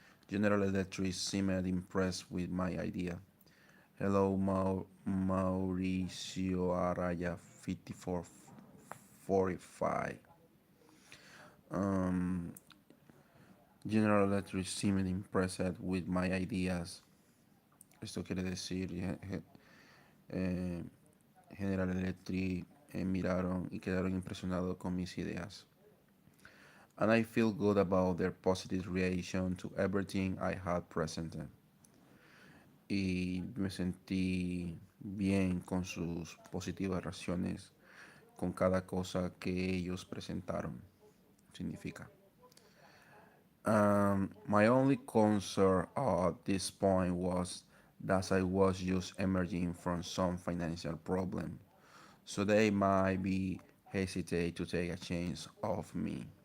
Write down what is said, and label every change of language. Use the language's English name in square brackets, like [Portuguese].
[English] General Electric seemed impressed with my idea. Hello, Mauricio Araya 5445. Um, General Electric seemed impressed with my ideas. [Spanish] Esto quiere decir, eh, General Electric miraron y quedaron impresionados con mis ideas. [English] And I feel good about their positive reaction to everything I had presented. [Spanish] Y me sentí bien con sus positivas reacciones con cada cosa que ellos presentaron. Significa. [English] My only concern at this point was that I was just emerging from some financial problem, so they might be hesitate to take a chance of me.